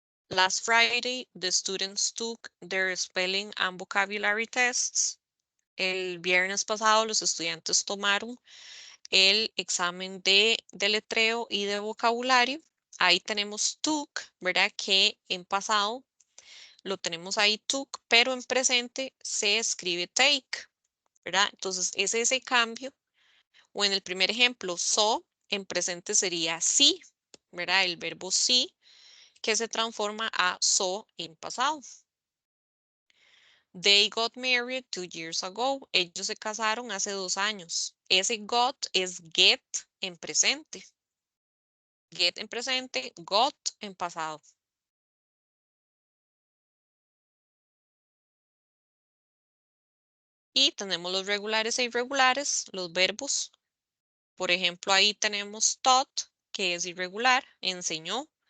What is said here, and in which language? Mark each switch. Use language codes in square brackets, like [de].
[en] Last Friday, the students took their spelling and vocabulary tests. [es] El viernes pasado, los estudiantes tomaron el examen de deletreo y de vocabulario. Ahí tenemos took, ¿verdad? Que en pasado lo tenemos ahí took, pero en presente se escribe take, ¿verdad? Entonces es ese cambio. O en el primer ejemplo, saw, en presente sería see, ¿verdad? El verbo see, que se transforma a saw en pasado. [en] They got married 2 years ago. [es] Ellos se casaron hace 2 años. Ese got es get en presente. Get en presente, got en pasado. Y tenemos los regulares e irregulares, los verbos. Por ejemplo, ahí tenemos taught, que es irregular, enseñó.